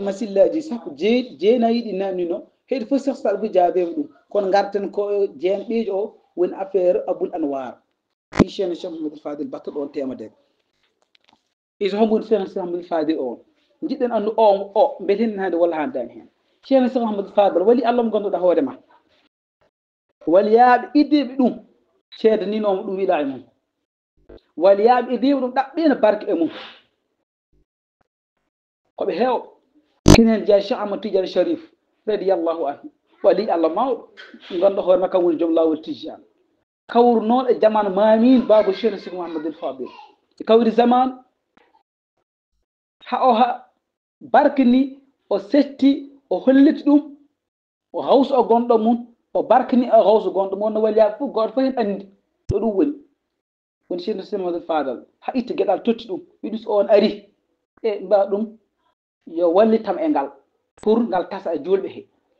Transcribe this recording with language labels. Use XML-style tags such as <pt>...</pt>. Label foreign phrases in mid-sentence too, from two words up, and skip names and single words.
<ff>masillaji sappo jeenayi ɗi namdino heɗi fof Cheikh Saad Bou jaabima ɗum kono garten ko jeenɓejo o woni affaire Aboul Anwar ɗi ceerno Cheikh Mouhamadou Fadel batta ɗon temedere iso hombuni ceerno Cheikh Mouhamadou Fadel on jiɗɗen anndu o mbeten hande walla handani hen ceerno Cheikh Mouhamadou Fadal</ff> <ar>ولي الله</ar> <ff>mo ganduɗa hoore ma waliyaaɓe iddeɓe ɗum ceedaninomo ɗum wiɗa e mum waliyaaɓe iddeɓe ɗum ɗaɓɓina barke e mum koɓe heew kini hen jeeya Cheikh Ahmad Tidiane Sharif</ff> <ar>رضي الله عنه ولي الله</ar> <ff>mawɗo ganduɗa hoore ma kam woni joom lawol Tijane kawru noon e jamanu mamin babou Cheikh Sidi Mouhamadoul Fadil e kawri zamanu ha barkini o setti o holliti ɗum o hawso o gonɗo mum o barkini o hawso gonɗo mum no waliyaɓe fof goto fof hen andi ɗo ɗum woni Cheikh Sidi Mouhamadoul Fadal ha itta gueɗal totti ɗum wiɗi so on ari e mbawa ɗum yo wallitam e ngal pour ngal tasa e julɓe he</ff>